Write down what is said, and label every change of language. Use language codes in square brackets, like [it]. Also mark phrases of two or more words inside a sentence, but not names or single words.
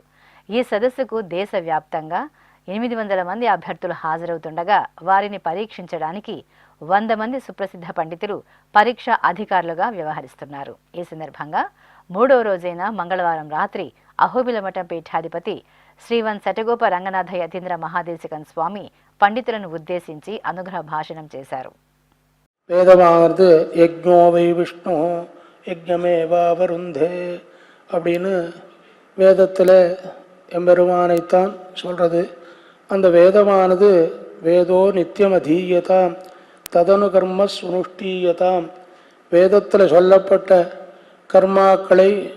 [te] ఈ సదస్సుకు దేశవ్యాప్తంగా 800 మంది అభ్యర్థులు హాజరవుతుండగా వారిని పరీక్షించడానికి 100 మంది సుప్రసిద్ధ పండితులు పరీక్ష అధికారులుగా వ్యవహరిస్తున్నారు. ఈ సందర్భంగా 3వ రోజైన మంగళవారం రాత్రి అహోబిలమఠం పీఠాధిపతి శ్రీవన్ శటగోప రంగనాథ యతీంద్ర మహాదేశికన్ స్వామి పండితులను ఉద్దేశించి అనుగ్రహ భాషణం చేశారు. [ta] வேதமானது [sa] யஜ்ஞோ வை விஷ்ணு யஜ்ஞமேவாவருந்தே [ta] அப்படின்னு வேதத்தில் எம்பெருமானைத்தான் சொல்கிறது. அந்த வேதமானது [sa] வேதோ நித்தியம் அதீயதாம் ததனு கர்ம சுனுஷ்டீயதாம், [ta] வேதத்தில் சொல்லப்பட்ட கர்மாக்களை